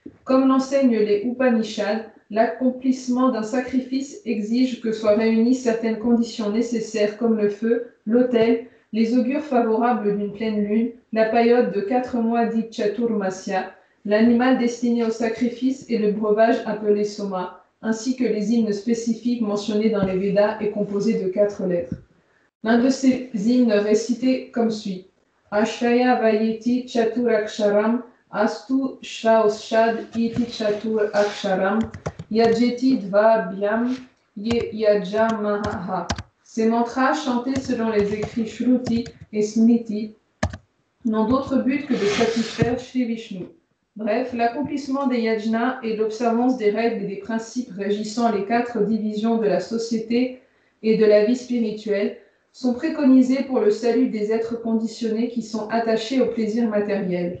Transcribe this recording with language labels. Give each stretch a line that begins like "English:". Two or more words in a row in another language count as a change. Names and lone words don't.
French: Comme l'enseignent les Upanishads, l'accomplissement d'un sacrifice exige que soient réunies certaines conditions nécessaires comme le feu, l'autel, les augures favorables d'une pleine lune, la période de 4 mois dite Chaturmasya, l'animal destiné au sacrifice et le breuvage appelé Soma, ainsi que les hymnes spécifiques mentionnés dans les Védas et composés de 4 lettres. L'un de ces hymnes récités comme suit.
Sanskrit: आश्रय वयेति चतुर् अक्षरम् अस्तु श्रौषद् इति चतुर् अक्षरम् यजेति द्वाभ्याम् यजामह.
French: Ces mantras chantés selon les écrits Shruti et Smriti n'ont d'autre but que de satisfaire Shri Vishnu. Bref, l'accomplissement des yajnas et l'observance des règles et des principes régissant les 4 divisions de la société et de la vie spirituelle sont préconisés pour le salut des êtres conditionnés qui sont attachés au plaisir matériel.